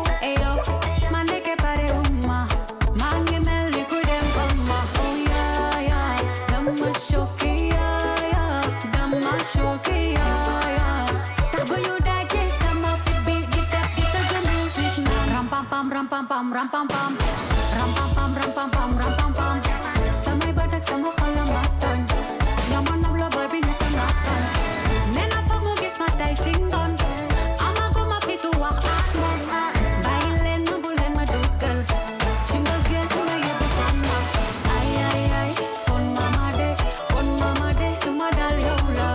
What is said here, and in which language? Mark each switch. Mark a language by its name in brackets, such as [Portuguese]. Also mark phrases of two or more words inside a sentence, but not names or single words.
[Wolof] Eyo ma nekke pare uma. Maa ngi mel ni ku dem ba ma. [English] Oh yeah [Wolof] dama choqué dama choqué tax ba ñu daje sama fit bi di tëgg musique na. Ram pam pam ram pam pam ram pam pam. Ram pam pam ram pam pam ram pam pam. Samay bët ak sama xol la ma tooñ. Yow ma nob la boy bi ne sama tooñ. Nee na foog mu gis ma tey si ngoon. Amaguma fitu wax ak moom. Bàyyi leen ma bu leen ma dugal. Ci mbëggeel ma yóbbu ko ma. Ay fon mama de lu ma dal yow la.